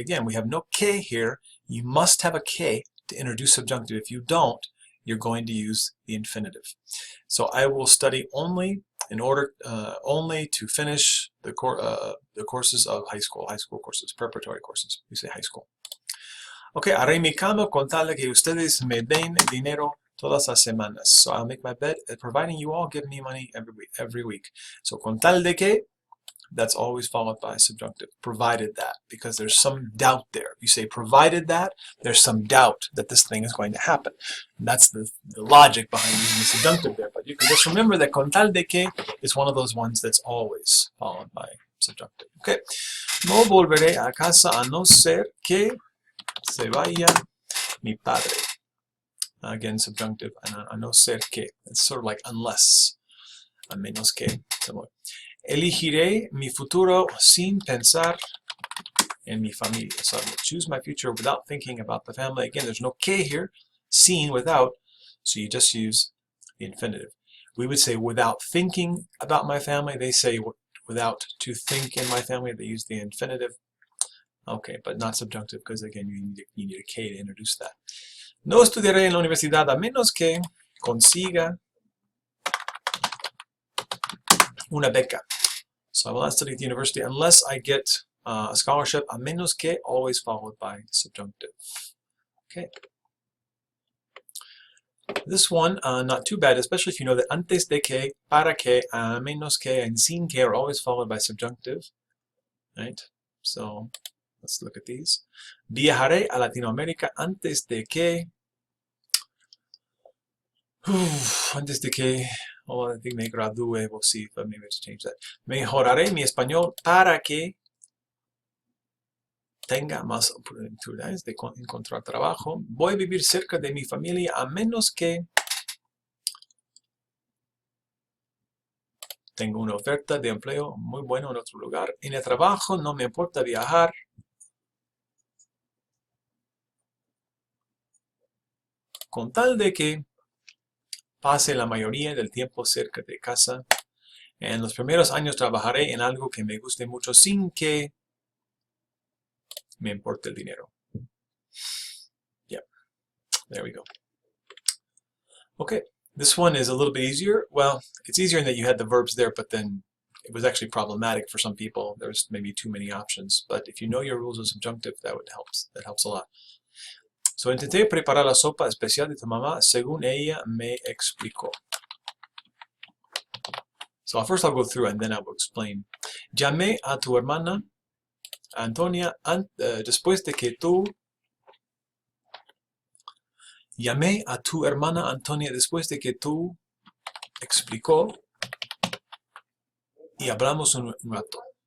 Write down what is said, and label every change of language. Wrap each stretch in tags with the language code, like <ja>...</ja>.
<en>Again, we have no que here. You must have a que to introduce subjunctive. If you don't, you're going to use the infinitive. So I will study only in order only to finish the courses of high school courses, preparatory courses. We say high school.</en> <es>Okay, haré mi cama con tal de que ustedes me den dinero todas las semanas.</es> <en>So I'll make my bed, providing you all give me money every week. So</en> <es>con tal de que,</es> <en>that's always followed by subjunctive. Provided that, because there's some doubt there. If you say provided that, there's some doubt that this thing is going to happen. And that's the logic behind using the subjunctive there. But you can just remember that</en> <es>con tal de que</es> <en>is one of those ones that's always followed by subjunctive. Okay.</en> <es>No volveré a casa a no ser que se vaya mi padre.</es> <en>Again, subjunctive.</en> <es>A no ser que.</es> <en>It's sort of like unless.</en> <es>A menos que. Elegiré mi futuro sin pensar en mi familia.</es> <en>So I will choose my future without thinking about the family. Again, there's no que here. Sin, without. So you just use the infinitive. We would say without thinking about my family. They say without to think in my family. They use the infinitive. Okay, but not subjunctive because again you need a que to introduce that.</en> <es>No estudiaré en la universidad a menos que consiga una beca.</es> <en>So I will not study at the university unless I get a scholarship,</en> <es>a menos que,</es> <en>always followed by subjunctive. Okay. This one, not too bad, especially if you know that</en> <es>antes de que, para que, a menos que,</es> <en>and</en> <es>sin que</es> <en>are always followed by subjunctive. Right? So let's look at these.</en> <es>Viajaré a Latinoamérica antes de que. Antes de que.</es> <en>Oh, I think</en> <es>me gradúe.</es> <en>We'll see if maybe I change that.</en> <es>Mejoraré mi español para que tenga más oportunidades de encontrar trabajo. Voy a vivir cerca de mi familia a menos que tenga una oferta de empleo muy buena en otro lugar. En el trabajo no me importa viajar. Con tal de que pase la mayoría del tiempo cerca de casa. En los primeros años trabajaré en algo que me guste mucho sin que me importe el dinero.</es> <en>Yeah, there we go. Okay, this one is a little bit easier. Well, it's easier in that you had the verbs there, but then it was actually problematic for some people. There's maybe too many options. But if you know your rules of subjunctive, that helps a lot.</en> <es>So, intenté preparar la sopa especial de tu mamá según ella me explicó.</es> <en>So first I'll go through and then I will explain.</en> <es>Llamé a tu hermana Antonia después de que tú... Llamé a tu hermana Antonia después de que tú explicó y hablamos un rato.</es>